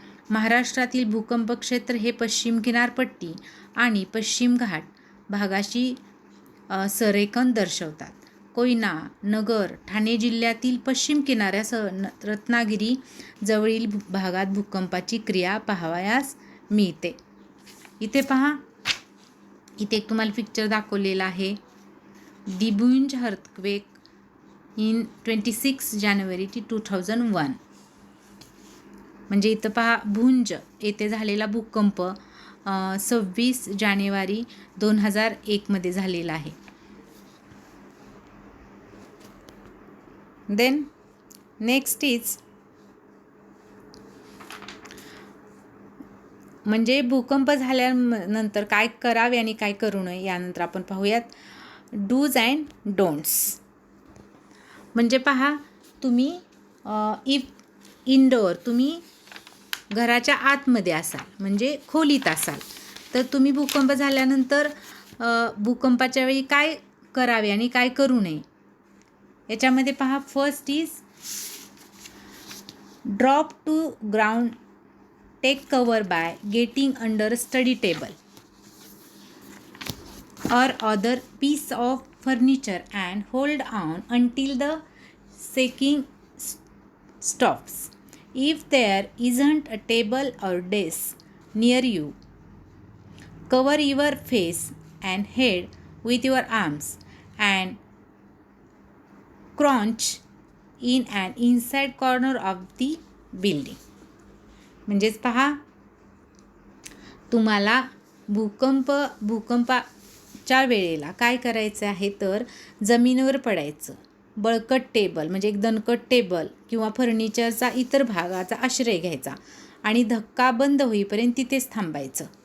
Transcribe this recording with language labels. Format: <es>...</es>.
<mr>महाराष्ट्रातील भूकंप क्षेत्र हे पश्चिम किनारपट्टी आणि पश्चिम घाट भागाशी संरेखन दर्शवतात. कोयना, नगर, ठाणे जिल्ह्यातील पश्चिम किनाऱ्यासह रत्नागिरी जवळील भागात भूकंपाची क्रिया पाहावयास मिळते. इथे पहा, इथे एक तुम्हाला पिक्चर दाखवलेला आहे.</mr> <en>The Bhuj earthquake in 26 January 2001.</en> <mr>म्हणजे इथं पहा, भुंज येथे झालेला भूकंप 26 जानेवारी 2001 मध्ये झालेला आहे.</mr> <en>then next is,</en> <mr>म्हणजे भूकंप झाल्यानंतर काय करावे आणि काय करू नये यानंतर आपण पाहूयात</mr> <en>Dos and don'ts.</en> <mr>म्हणजे पहा, तुम्ही</mr> <en>if indoor,</en> <mr>तुम्ही घराच्या आतमध्ये असाल म्हणजे खोलीत असाल तर तुम्ही भूकंप झाल्यानंतर भूकंपाच्या वेळी काय करावे आणि काय करू नये याच्यामध्ये पहा.</mr> <en>First is drop to ground, take cover by getting under sturdy table or other piece of furniture and hold on until the shaking stops. If there isn't a table or desk near you, cover your face and head with your arms and crouch in an inside corner of the building.</en> <mr>म्हणजेच पहा, तुम्हाला भूकंपाच्या वेळेला काय करायचं आहे तर जमिनीवर पडायचं. बळकट टेबल म्हणजे एक दणकट टेबल किंवा फर्निचरचा इतर भागाचा आश्रय घ्यायचा आणि धक्का बंद होईपर्यंत तिथेच थांबायचं.</mr>